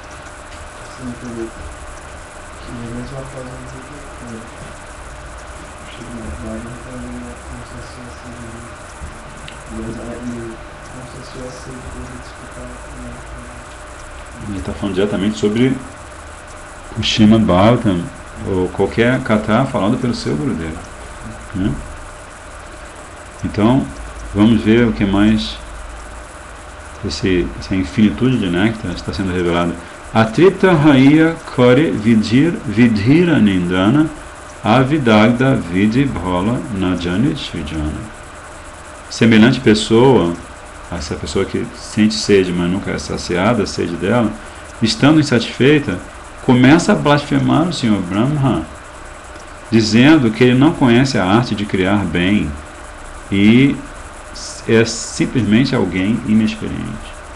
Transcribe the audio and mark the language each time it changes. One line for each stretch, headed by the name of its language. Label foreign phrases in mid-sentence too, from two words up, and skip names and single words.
Portuguese: Ele está falando diretamente sobre o Srimad Bhagavatam ou qualquer kata falado pelo seu Gurudeva, né? Então, vamos ver o que mais essa infinitude de néctar está sendo revelado.
Bangla: অতৃপ্ত হয় করে বিধির নিন্দন অবিদগ্ধ বিধি ভাল নাজানি সৃজন.
Portuguese: Semelhante pessoa, essa pessoa que sente sede, mas nunca é saciada, a sede dela, estando insatisfeita, começa a blasfemar o Senhor Brahma, dizendo que ele não conhece a arte de criar bem e é simplesmente alguém inexperiente.